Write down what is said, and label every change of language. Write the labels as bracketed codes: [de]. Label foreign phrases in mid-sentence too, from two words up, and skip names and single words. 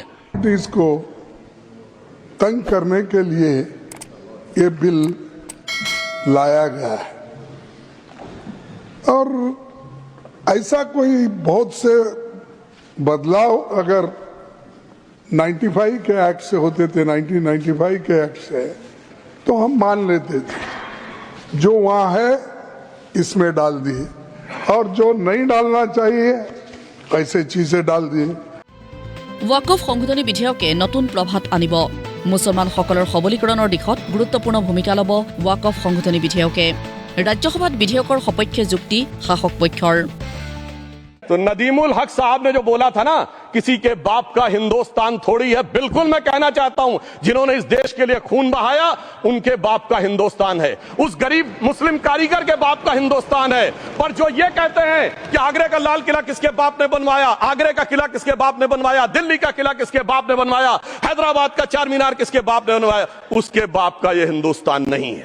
[hi] इसको तंग करने के लिए ये बिल लाया गया है और ऐसा कोई बहुत से बदलाव अगर 95 के एक्ट से होते थे, 1995 के एक्ट से, तो हम मान लेते थे। जो वहां है इसमें डाल दिए और जो नहीं डालना चाहिए ऐसे चीजें डाल दिए। [as] ৱাকফ সংশোধনী বিধেয়কে নতুন প্ৰভাত আনিব মুছলমানসকলৰ সবলীকৰণৰ দিশত গুৰুত্বপূৰ্ণ ভূমিকা ল'ব ৱাকফ সংশোধনী বিধেয়কে ৰাজ্যসভাত বিধেয়কৰ সপক্ষে যুক্তি শাসক পক্ষৰ। [hi] तो नदीमुल हक साहब ने जो बोला था ना, किसी के बाप का हिंदुस्तान थोड़ी है, बिल्कुल मैं कहना चाहता हूं, जिन्होंने इस देश के लिए खून बहाया उनके बाप का हिंदुस्तान है, उस गरीब मुस्लिम कारीगर के बाप का हिंदुस्तान है। पर जो ये कहते हैं कि आगरे का लाल किला किसके बाप ने बनवाया, आगरे का किला किसके बाप ने बनवाया, दिल्ली का किला किसके बाप ने बनवाया, हैदराबाद का चार मीनार किसके बाप ने बनवाया, उसके बाप का ये हिंदुस्तान नहीं है।